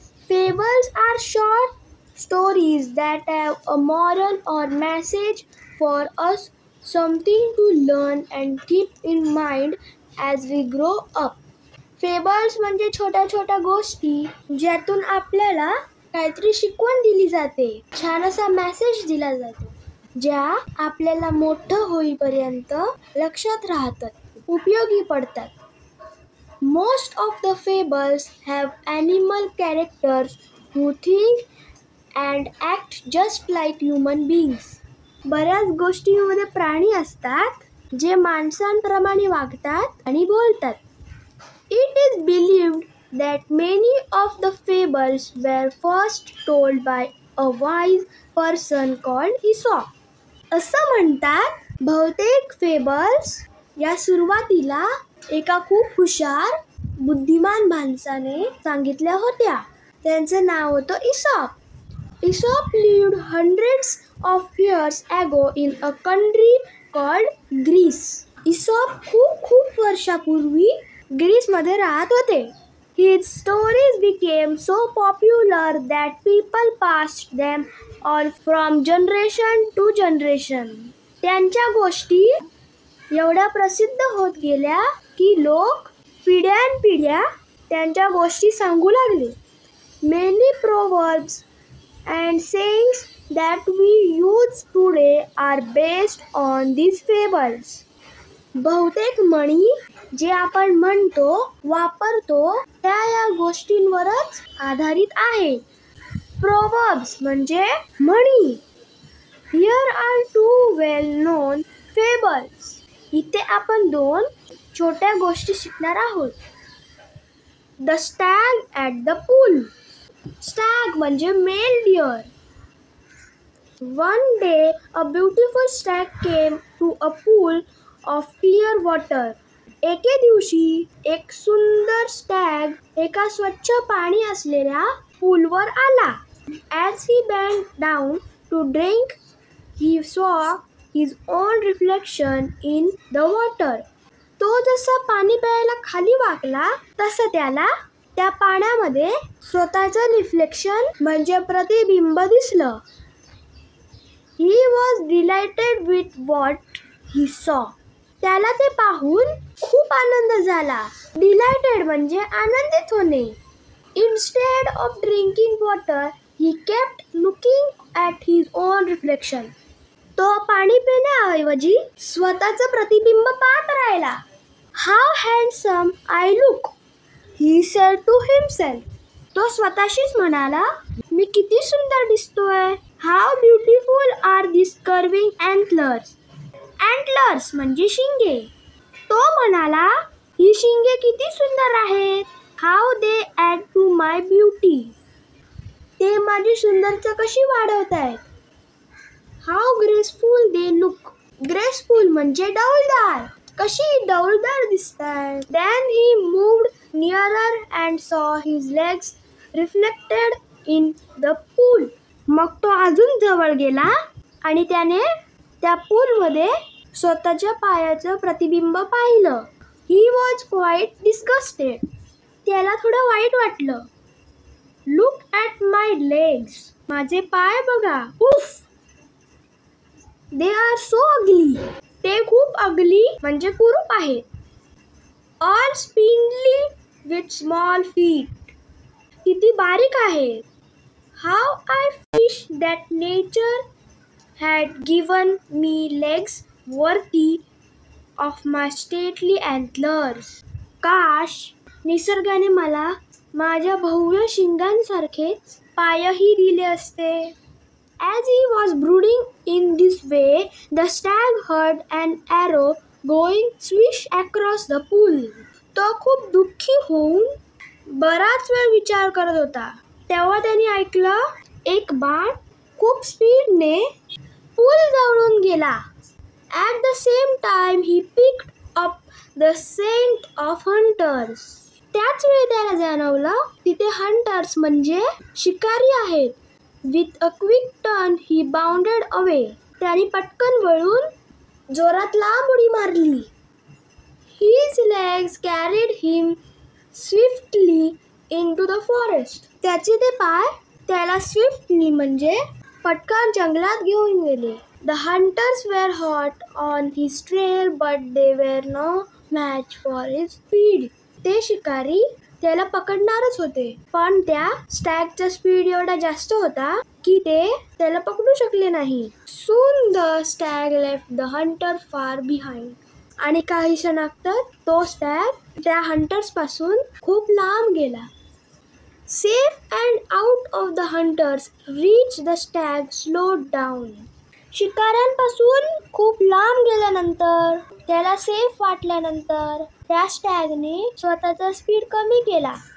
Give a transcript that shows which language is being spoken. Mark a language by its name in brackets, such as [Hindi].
[English] Fables are short stories that have a moral or message for us, something to learn and keep in mind as we grow up. [Marathi] Fables म्हणजे छोट्या छोट्या गोष्टी ज्यातून आपल्याला काहीतरी शिकवण दिली जाते, छान असा मेसेज दिला जातो, ज्या आपल्याला मोठं होईपर्यंत लक्षात राहतात, उपयोगी पडतात. [English] Most of the fables have animal characters who think and act just like human beings. [Marathi] बऱ्याच गोष्टींमध्ये प्राणी असतात जे माणसांप्रमाणे वागतात आणि बोलतात. [English] It is believed that many of the fables were first told by a wise person called Aesop. [Marathi] असं म्हणतात, बहुतेक फेबल्स या सुरुवातीला एका खूप हुशार बुद्धिमान माणसाने सांगितल्या होत्या. त्यांचं नाव होतं ESOP. [English] Aesop lived hundreds of years ago in a country called Greece. [Marathi] Aesop खूप वर्षापूर्वी ग्रीसमध्ये राहत होते. [English] His stories became so popular that people passed them on from generation to generation. [Marathi] त्यांच्या गोष्टी एवढ्या प्रसिद्ध होत गेल्या की लोक पिढ्यानपिढ्या त्यांच्या गोष्टी सांगू लागले. [English] Many proverbs and sayings that we use today are based on these fables. [Marathi] बहुतेक म्हणी जे आपण म्हणतो, वापरतो त्या या गोष्टींवरच आधारित आहे. Proverbs म्हणजे म्हणी. [English] Here are two well-known fables. [Marathi] इथे आपण दोन छोट्या गोष्टी शिकणार आहोत. [English] The stag at the pool. [Marathi] Stag म्हणजे mail dear. [English] One day a beautiful stag came to a pool of clear water. [Marathi] एके दिवशी एक सुंदर स्टॅग एका स्वच्छ पाणी असलेल्या पूलवर आला. [English] As he bent down to drink, he saw his own reflection in the water. [Marathi] तो जसा पाणी प्यायला खाली वाकला तसं त्याला त्या पाण्यामध्ये स्वतःचं रिफ्लेक्शन म्हणजे प्रतिबिंब दिसलं. [English] He was delighted with what he saw. [Marathi] त्याला ते पाहून खूप आनंद झाला. Delighted म्हणजे आनंदित होणे. [English] Instead of drinking water, he kept looking at his own reflection. [Marathi] तो पाणी पिण्याऐवजी स्वतःचं प्रतिबिंब पाहत राहिला. [English] How handsome I look, he said to himself. [Marathi] तो स्वतःशीच म्हणाला, मी किती सुंदर दिसतोय. [English] How beautiful are these curving antlers. [Marathi] Antlers म्हणजे शिंगे. तो म्हणाला, ही शिंगे किती सुंदर आहेत. [English] How they add to my beauty. [Marathi] ते माझी सुंदरता कशी वाढवतायत. [English] How graceful they look. [Marathi] Graceful म्हणजे डौलदार. कशी डौलदार दिसतात. [English] Then he moved nearer and saw his legs reflected in the pool. [Marathi] मग तो अजून जवळ गेला आणि त्याने त्या पूलमध्ये स्वतःच्या पायाचं प्रतिबिंब पाहिलं. [English] He was quite disgusted. [Marathi] त्याला थोडं वाईट वाटलं. [English] Look at my legs. [Marathi] माझे पाय बघा. [English] उफ. They are so ugly. [Marathi] ते खूप ugly म्हणजे कुरूप आहेत. [English] All spindly with small feet. [Marathi] किती बारीक आहेत. [English] How I wish that nature had given me legs worthy of my stately antlers. [Marathi] काश निसर्गाने मला माझ्या भव्य शिंगांसारखेच पायही दिले असते. [English] As he was brooding in this way, the stag heard an arrow going swish across the pool. [Marathi] तो खूप दुःखी होऊन बराच वेळ विचार करत होता. तेव्हा त्याने ऐकलं, एक बाण खूप स्पीडने पूल जवळून गेला. [English] At the same time, he picked up the scent of hunters. [Marathi] त्याच वेळी त्याला जाणवलं तिथे हंटर्स म्हणजे शिकारी आहेत. [English] With a quick turn he bounded away. [Marathi] त्याने पटकन वळून जोरात लांब उडी मारली. [English] His legs carried him swiftly into the forest. [Marathi] त्याचे ते पाय त्याला स्विफ्टली म्हणजे पटकन जंगलात घेऊन गेले. [English] The hunters were hot on his trail, but they were no match for his speed. [Marathi] ते शिकारी त्याला पकडणारच होते, पण त्या स्टॅगचा स्पीड एवढा जास्त होता की ते त्याला पकडू शकले नाही. [English] Soon the stag left the hunter far behind. [Marathi] आणि काही क्षणातच तो स्टॅग त्या हंटर्स पासून खूप लांब गेला. [English] Safe and out of the hunters reached the stag slowed down. [Marathi] शिकाऱ्यांपासून खूप लांब गेल्यानंतर त्याला सेफ वाटल्यानंतर त्या स्टॅगने स्वतःचा स्पीड कमी केला.